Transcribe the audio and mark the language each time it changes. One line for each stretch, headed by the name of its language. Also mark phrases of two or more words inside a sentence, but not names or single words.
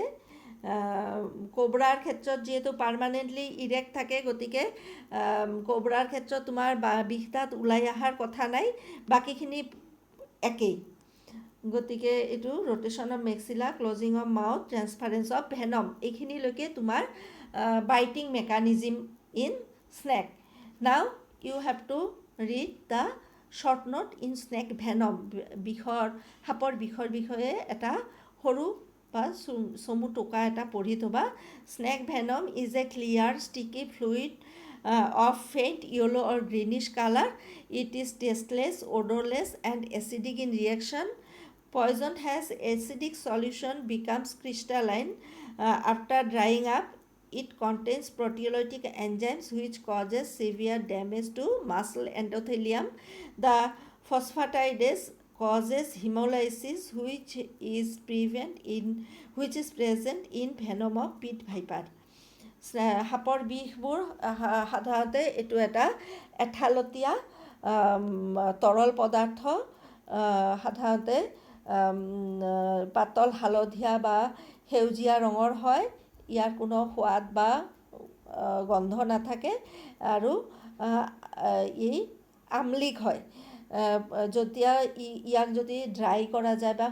Assamese: কোবৰাৰ ক্ষেত্ৰত যিহেতু
English: permanently erect
Assamese: থাকে গতিকে কোবৰাৰ ক্ষেত্ৰত তোমাৰ বিষ দাঁত ওলাই অহাৰ কথা নাই বাকীখিনি একেই গতিকে এইটো
English: rotation of maxilla closing of mouth transference of venom
Assamese: এইখিনিলৈকে তোমাৰ
English: biting mechanism in snake. Now you have to read the short note in snake venom.
Assamese: সাপৰ বিষৰ বিষয়ে এটা সৰু বা চমু টোকা এটা পঢ়ি থবা
English: snake venom is a clear sticky fluid of faint yellow or greenish color. It is tasteless, odorless and acidic in reaction. Poison has acidic solution becomes crystalline after drying up. It contains proteolytic enzymes which causes severe damage to muscle endothelium. The phosphatidase causes hemolysis which is present in venom of pit viper.
Assamese: সাপৰ বিষবোৰ সাধাৰণতে এইটো এটা এঠালতীয়া তৰল পদাৰ্থ সাধাৰণতে পাতল হালধীয়া বা সেউজীয়া ৰঙৰ হয় ইয়াৰ কোনো সোৱাদ বা গন্ধ নাথাকে আৰু ই আমলিক হয় যেতিয়া ইয়াক যদি ড্ৰাই কৰা যায় বা